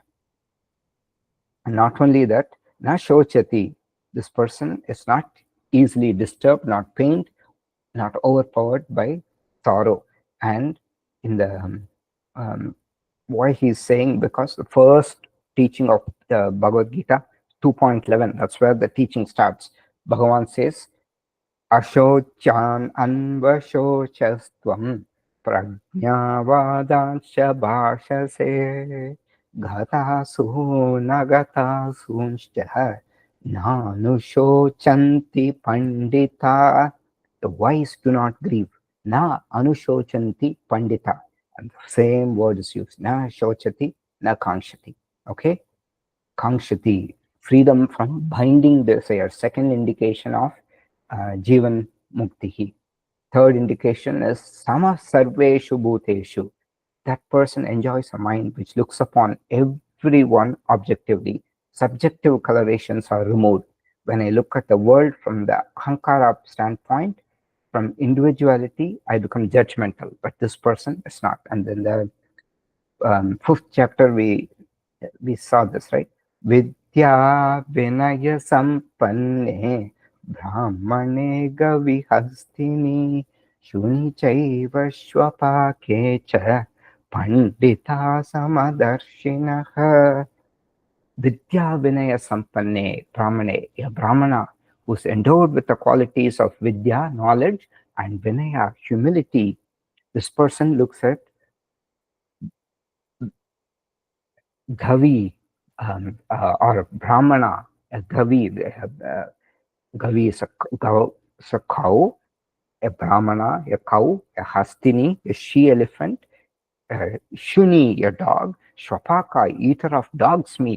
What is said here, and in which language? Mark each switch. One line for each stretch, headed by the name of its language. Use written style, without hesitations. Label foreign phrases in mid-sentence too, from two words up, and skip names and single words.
English: And not only that,
Sanskrit: na shochati,
English: this person is not easily disturbed, not pained, not overpowered by sorrow. And in the why he's saying, because the first teaching of the Bhagavad Gita 2.11, that's where the teaching starts. Bhagavan says,
Sanskrit: Ashochan anvashocastvam prajnavadancha bhashase gatasu nagatasunshcha nanushocanti pandita.
English: The wise do not grieve.
Sanskrit: Na anushocanti pandita.
English: And the same word is used.
Sanskrit: Na shochati, na kankshati.
English: Okay? Kankshati, freedom from binding desire. Second indication of
Sanskrit: Jivan Muktihi.
English: Third indication is
Sanskrit: Sama Sarveshu Bhuteshu.
English: That person enjoys a mind which looks upon everyone objectively. Subjective colorations are removed. When I look at the world from the Ahankara standpoint, from individuality, I become judgmental, but this person is not. And then the fifth chapter, we saw this, right?
Sanskrit: Vidya Vinaya Sampanne Brahmane Gavihastini Shuni Chaiva Shwapake Cha Pandita Samadarshinaha. Vidya Vinaya Sampanne Brahmane,
English: a Brahmana who is endowed with the qualities of Vidya, knowledge, and Vinaya, humility. This person looks at Gavi or Brahmana, a Gavi. Gavi is a cow, a Brahmana, a cow, a Hastini, a she-elephant, Shuni, a dog, Shwapaka, eater of dog's meat.